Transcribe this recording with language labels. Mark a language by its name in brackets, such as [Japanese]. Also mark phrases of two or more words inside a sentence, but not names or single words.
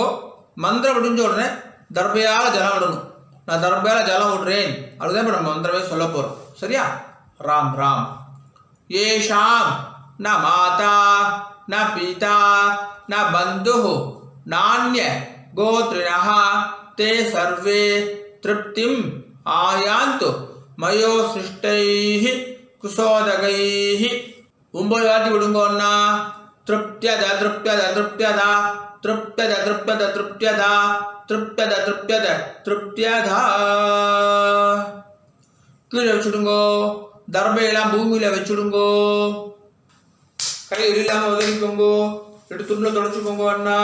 [Tamil] மந்திரம் முடிஞ்ச உடனே தர்பையால் ஜலம் விடணும். நான் தர்பையால் ஜலம் விடுறேன் அதுதான் இப்போ நம்ம மந்திரமே சொல்ல போகிறோம். சரியா? ராம் ராம். [Sanskrit] एषां न माता न पिता न बन्धु नान्य गोत्रिणः ते सर्वे तृप्तिम् आयान्तु मयो सृष्टैः कुसोदगैः [Tamil] 9 வாட்டி விடுங்க அண்ணா. [Sanskrit] तृप्यत तृप्यत तृप्यत तृप्यत तृप्यत तृप्यत तृप्यत तृप्यत तृप्यता. [Tamil] கீழே வச்சுடுங்கோ. தர்பையெல்லாம் பூமியில வச்சுடுங்கோ. கை இல்லாம உதவிக்கோங்கோ. எடுத்து துணில தொடச்சுக்கோங்க அண்ணா.